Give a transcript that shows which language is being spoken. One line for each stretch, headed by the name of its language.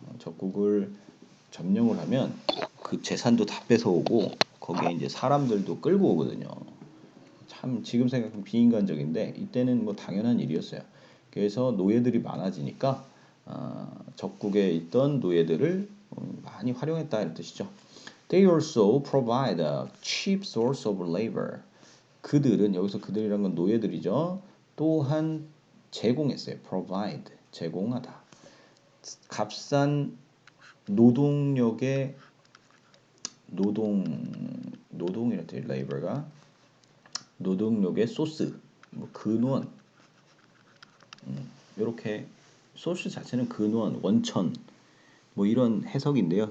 Korean: 적국을 점령을 하면 그 재산도 다 뺏어오고 거기에 이제 사람들도 끌고 오거든요. 참 지금 생각하면 비인간적인데 이때는 뭐 당연한 일이었어요. 그래서 노예들이 많아지니까 적국에 있던 노예들을 많이 활용했다 이런 뜻이죠.
English: They also provide a cheap source of labor.
Korean: 그들은 여기서 그들이란 건 노예들이죠. 또한 제공했어요. provide 제공하다. 값싼 노동력의 노동이란 뜻 labor가 노동력의 소스 뭐 근원 이렇게 소스 자체는 근원 원천 뭐 이런 해석인데요.